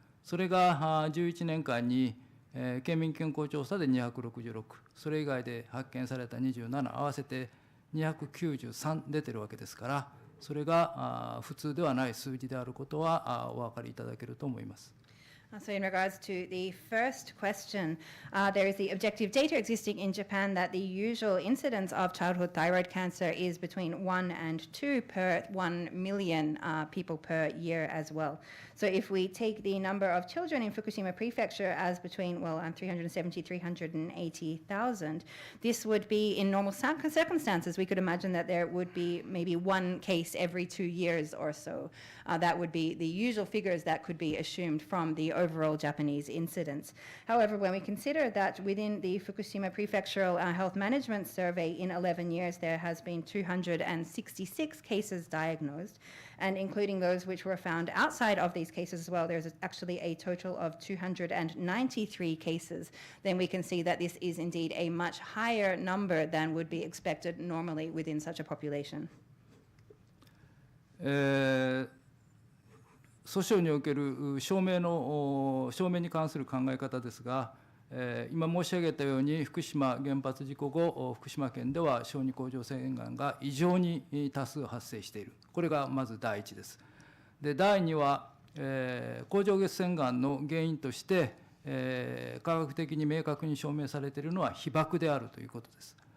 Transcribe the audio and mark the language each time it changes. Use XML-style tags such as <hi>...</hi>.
<ja>それが11年間に県民健康調査で266、それ以外で発見された27、合わせて293出てるわけですから、それが普通ではない数字であることはお分かりいただけると思います。</ja> <en>So in regards to the first question, there is the objective data existing in Japan that the usual incidence of childhood thyroid cancer is between 1 and 2 per 1 million people per year as well. So if we take the number of children in Fukushima Prefecture as between, 370, 380,000, this would be, in normal circumstances, we could imagine that there would be maybe one case every 2 years or so. That would be the usual figures that could be assumed from the overall Japanese incidence. However, when we consider that within the Fukushima Prefectural Health Management Survey in 11 years, there has been 266 cases diagnosed, and including those which were found outside of these cases as well, there's actually a total of 293 cases, then we can see that this is indeed a much higher number than would be expected normally within such a population.</en> <ja>訴訟における証明に関する考え方ですが、今申し上げたように福島原発事故後、福島県では小児甲状腺がんが異常に多数発生している。これがまず第一です。で、第二は、甲状腺がんの原因として、科学的に明確に証明されているのは被爆であるということです。</ja>